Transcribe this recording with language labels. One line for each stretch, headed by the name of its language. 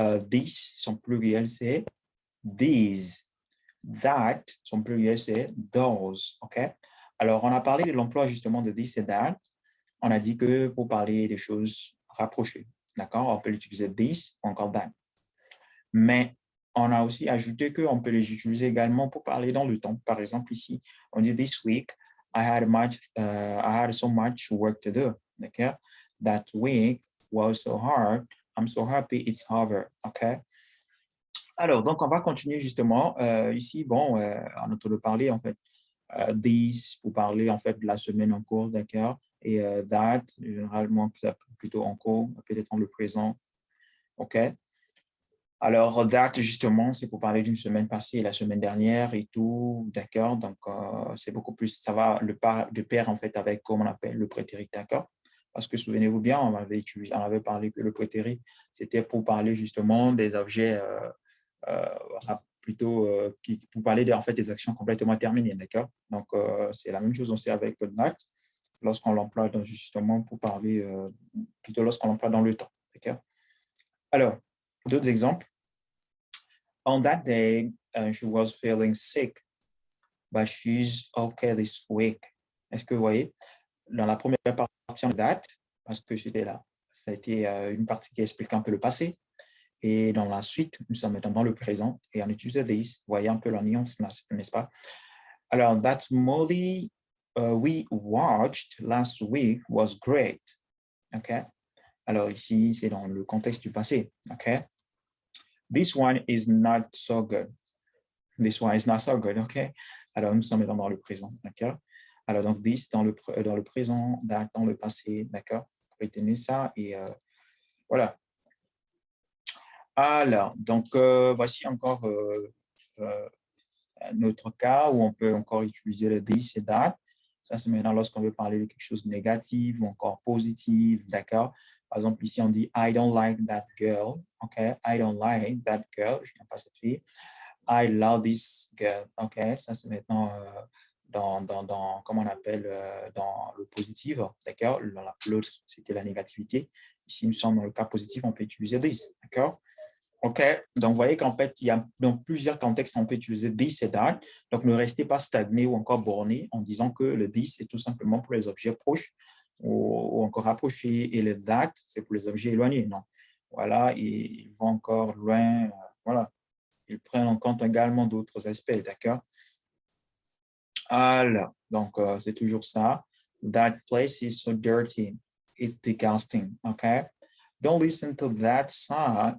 French: These, son pluriel, c'est these. That, son pluriel, c'est those. OK? Alors, on a parlé de l'emploi justement de this et that. On a dit que pour parler des choses rapprochées, d'accord? On peut utiliser this ou encore that. Mais on a aussi ajouté qu'on peut les utiliser également pour parler dans le temps. Par exemple, ici, on dit this week, I had so much work to do.
English: D'accord? That week was so hard. I'm so happy it's over. OK?
French: Alors, donc, on va continuer justement. Ici, on a de parler, en fait, this pour parler, en fait, de la semaine en cours, d'accord? Et that, généralement, plutôt en cours, peut-être en le présent, OK? Alors, that, justement, c'est pour parler d'une semaine passée et la semaine dernière et tout, d'accord? Donc, c'est beaucoup plus, ça va de pair, en fait, avec, comme on appelle, le prétérit, d'accord? Parce que souvenez-vous bien, on avait parlé que le prétérit, c'était pour parler justement des objets plutôt pour parler en fait, des actions complètement terminées, d'accord? Donc, c'est la même chose aussi avec that, lorsqu'on l'emploie justement pour parler, plutôt lorsqu'on l'emploie dans le temps, d'accord? Alors, d'autres exemples.
English: On that day, she was feeling sick, but she's okay this week.
French: Est-ce que vous voyez? Dans la première partie, on that, parce que c'était là. Ça a été une partie qui explique un peu le passé. Et dans la suite, nous sommes maintenant dans le présent et on utilise this. Vous voyez un peu la nuance, n'est-ce pas?
English: Alors, that movie we watched last week was great. OK?
French: Alors, ici, c'est dans le contexte du passé.
English: OK? This one is not so good. This one is not so good. OK?
French: Alors, nous sommes maintenant dans le présent. D'accord? Alors, donc, this dans le présent, that dans le passé. D'accord? Retenez ça et voilà. Alors, donc, voici encore un autre cas où on peut encore utiliser le this et that. Ça, c'est maintenant lorsqu'on veut parler de quelque chose de négatif ou encore positif, d'accord? Par exemple, ici, on dit I don't like that girl, OK?
English: I don't like that girl, je n'aime pas cette fille. I love this girl, OK?
French: Ça, c'est maintenant comment on appelle, dans le positif, d'accord? L'autre, c'était la négativité. Ici, nous sommes dans le cas positif, on peut utiliser this, d'accord? OK, donc vous voyez qu'en fait, il y a dans plusieurs contextes, on peut utiliser this et that. Donc, ne restez pas stagné ou encore borné en disant que le this, c'est tout simplement pour les objets proches ou encore rapprochés et le that, c'est pour les objets éloignés. Non. Voilà, ils vont encore loin. Voilà, ils prennent en compte également d'autres aspects, d'accord? Alors, donc, c'est toujours ça.
English: That place is so dirty. It's disgusting, OK? Don't listen to that song.